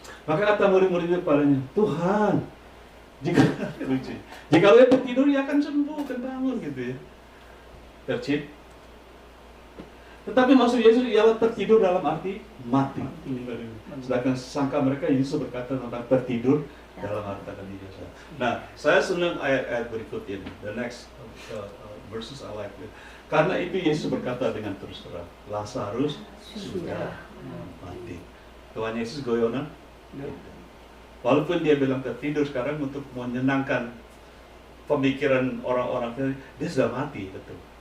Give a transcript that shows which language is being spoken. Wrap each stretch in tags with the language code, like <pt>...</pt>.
<id>Maka kata murid-murid kepadanya, Tuhan, jika dia tertidur, ia akan sembuh, akan bangun gitu ya. Tercip. Tetapi maksud Yesus ialah tertidur dalam arti mati. Sedangkan sangka mereka Yesus berkata tentang tertidur dalam arti akan biasa. Nah, saya senang ayat-ayat berikut ini.</id> <en>The next verses I like it.</en> <id>Karena itu Yesus berkata dengan terus terang, Lazarus sudah mati. Tuhan Yesus goyonan. Walaupun dia bilang tertidur sekarang untuk menyenangkan pemikiran orang-orang, dia sudah mati, betul.</id>